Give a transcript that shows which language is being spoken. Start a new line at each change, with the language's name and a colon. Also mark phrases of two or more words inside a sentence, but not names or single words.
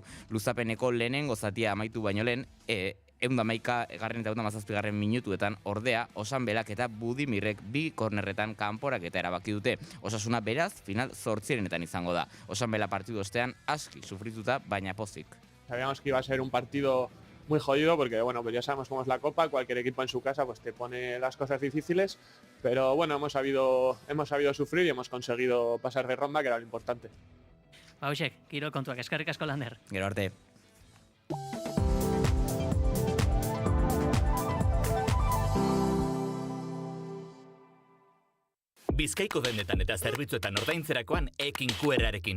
Basque: Luzapeneko lehenengo zatia amaitu baino lehen, 111. eta 117. minutuetan ordea Osanbelak eta Budimirrek 2 kornerretan kanporak eta erabaki dute. Osasuna beraz final 8renetan izango da. Osanbela partidu ostean aski sufrituta baina pozik.
Spanish: Sabíamos que iba a ser un partido muy jodido porque bueno, pues ya sabemos cómo es la Copa, cualquier equipo en su casa pues te pone las cosas difíciles, pero bueno, hemos sabido sufrir y hemos conseguido pasar de ronda, que era lo importante.
Basque: Bausek, kirol kontuak, eskerrik asko Lander. Gero arte. Bizkaiko dendetan eta zerbitzuetan ordaintzerakoan Ekin QR-arekin.